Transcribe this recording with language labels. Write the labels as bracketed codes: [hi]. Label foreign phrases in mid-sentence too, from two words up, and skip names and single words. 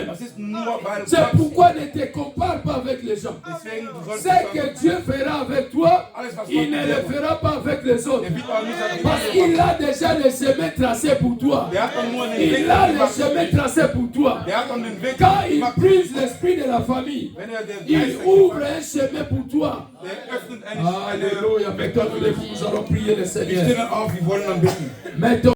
[de] Das ist nur, weil [fr] C'est [de] Gott, [fr] pourquoi ne te compare pas avec les gens. [de] deswegen du sollst [fr] Ce [de] dann, [fr] que Dieu fera avec toi, [de] alles was [fr] il [de] Gott [fr] ne [de] dir [fr] le fera pas avec les autres. [de] der wird auch nicht an die [fr] Parce [de] Wege [fr] qu'il [de] machen. [fr] a déjà le chemin tracé pour toi. [de] Der hat dann nur einen [fr] Il [de] Weg [fr] a le [de] gemacht. [fr] chemin tracé pour toi. [de] Der hat dann den Weg [fr] Quand il [de] gemacht. [fr] brise l'esprit de la famille, [de] Wenn er den [fr] il [de] Geist [fr] ouvre un chemin pour toi. [de] der öffnet eine [fr] Alléluia. Maintenant, nous allons prier le [de] Wir [fr] Seigneur. [de] stehen auf, wir wollen dann beten. [fr] Maintenant,